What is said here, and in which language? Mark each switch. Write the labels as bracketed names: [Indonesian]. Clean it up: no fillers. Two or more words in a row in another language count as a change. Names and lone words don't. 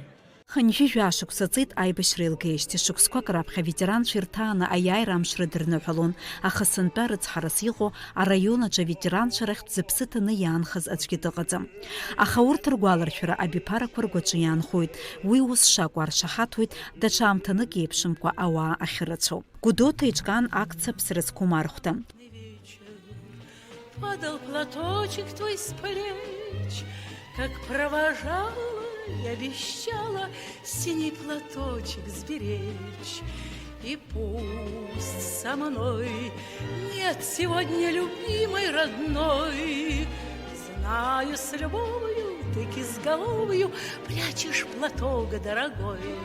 [Abkhazian] Ханижьи жәашықәса ҵит аибашьра еилгеижьҭеи, шықәсқәак раԥхьа аветеранцәа ирҭааны аиааира амш рыдырныҳәалон, аха сынтәа рыцҳарас иҟоу араион аҿы аветеранцәа рахьтә зыԥсы ҭаны иаанхаз аӡәгьы дыҟаӡам. Аха урҭ ргәаларшәара абиԥарақәа ргәаҿы иаанхоит. Уи ус шакәу аршаҳаҭуеит даҽа аамҭанык еиԥшымкәа ауаа ахьырацәоу. Гәдоуҭа иҿкаан акциа ԥсра зқәым архәҭа. [Russian] Падал платочек твой с плеч, как провожала и обещала синий платочек сберечь. И пусть со мной нет сегодня любимой родной, знаю, с любовью ты кизголовью прячешь платок дорогой.